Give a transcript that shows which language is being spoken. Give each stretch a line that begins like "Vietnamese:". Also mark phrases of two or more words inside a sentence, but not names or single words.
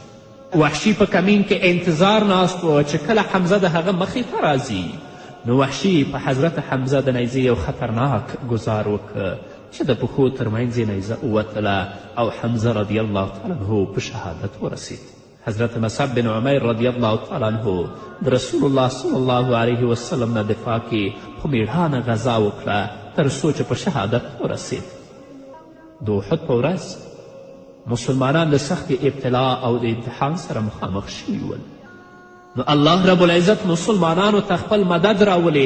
Pashto: وحشي په کمین کې انتظار ناست و چې کله حمزه د هغه مخې ته راځي نو وحشي په حضرت حمزه د نیزې یو خطرناک ګزار وکړه چې د پښو ترمنځ یې نیزه ووتله او حمزه
Arabic: رضی الله تعالی عنه
Pashto: په شهادت ورسید. حضرت مصعب بن عمیر
Arabic: رضی الله تعالی عنه
Pashto: د رسول الله
Arabic: صلی الله علیه وسلم
Pashto: نه دفاع کې په میړانه غذا وکړه تر څو چې په شهادت ورسید. د احد په ورځ مسلمانان د سختې ابتلا او د امتحان سره مخامخ شوي ول. نو
Arabic: الله رب العزت
Pashto: مسلمانانو ته خپل مدد راولېږ.